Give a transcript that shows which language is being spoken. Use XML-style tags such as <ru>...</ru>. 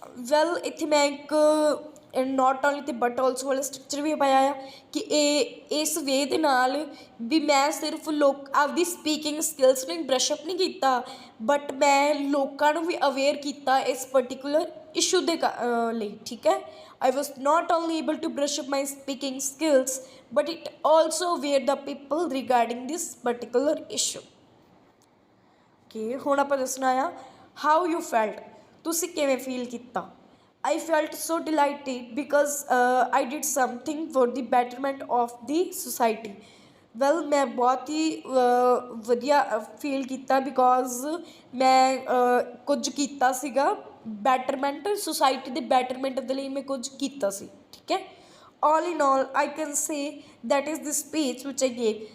<pa>Well ਇੱਥੇ ਮੈਂ ਇੱਕ ਨੋਟ ਓਨਲੀ ਅਤੇ ਬਟ ਆਲਸੋ ਵਾਲਾ ਸਟਰਕਚਰ ਵੀ ਪਾਇਆ ਆ ਕਿ ਇਸ ਵੇ ਦੇ ਨਾਲ ਵੀ ਮੈਂ ਸਿਰਫ ਆਪਦੀ ਸਪੀਕਿੰਗ ਸਕਿੱਲਸ ਨੂੰ ਬਰਸ਼ਅਪ ਨਹੀਂ ਕੀਤਾ ਬਟ ਮੈਂ ਲੋਕਾਂ ਨੂੰ ਵੀ ਅਵੇਅਰ ਕੀਤਾ ਇਸ ਪਰਟੀਕੂਲਰ ਇਸ਼ੂ ਦੇ ਲਈ। ਠੀਕ ਹੈ।</pa> <en>I was not only able to brush up my speaking skills but it also aware the people regarding this particular issue।</en> <pa>ਹੁਣ ਆਪਾਂ ਦੱਸਣਾ ਆ</pa> <en>how you felt।</en> <pa>ਤੁਸੀਂ ਕਿਵੇਂ ਫੀਲ ਕੀਤਾ।</pa> <en>I felt so delighted because I did something for the betterment of the society।</en> <pa>Well ਮੈਂ ਬਹੁਤ ਹੀ ਵਧੀਆ ਫੀਲ ਕੀਤਾ ਬਿਕੋਜ਼ ਮੈਂ ਕੁਝ ਕੀਤਾ ਸੀਗਾ ਬੈਟਰਮੈਂਟ ਸੁਸਾਇਟੀ ਦੇ ਬੈਟਰਮੈਂਟ ਦੇ ਲਈ ਮੈਂ ਕੁਝ ਕੀਤਾ ਸੀ। ਠੀਕ ਹੈ।</pa> <en>All in all I can say that is the speech which I gave.</en>